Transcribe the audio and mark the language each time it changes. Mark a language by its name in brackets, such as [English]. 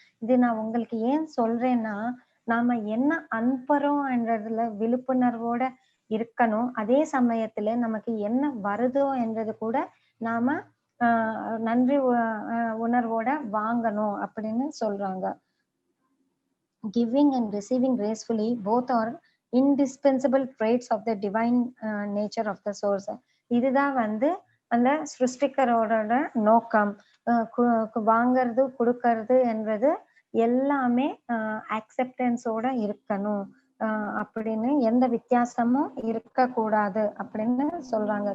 [Tamil] இது நான் உங்களுக்கு ஏன் சொல்றேன்னா, நாம என்ன அனுப்புறோம்ன்றதுல விழிப்புணர்வோட இருக்கணும். அதே சமயத்துல நமக்கு என்ன வருதோ என்றது கூட நாம நன்றி உணர்வோட வாங்கணும் அப்படின்னு சொல்றாங்க. [English] giving and receiving gracefully both are indispensable traits of the divine nature of the source. [Tamil] இதுதான் வந்து அந்த சிருஷ்டிகரோட நோக்கம். வாங்கிறது கொடுக்கறது என்றது எல்லாமே அக்செப்டன்ஸோட இருக்கணும் அப்படின்னு, எந்த வித்தியாசமும் இருக்கக்கூடாது அப்படின்னு சொல்றாங்க.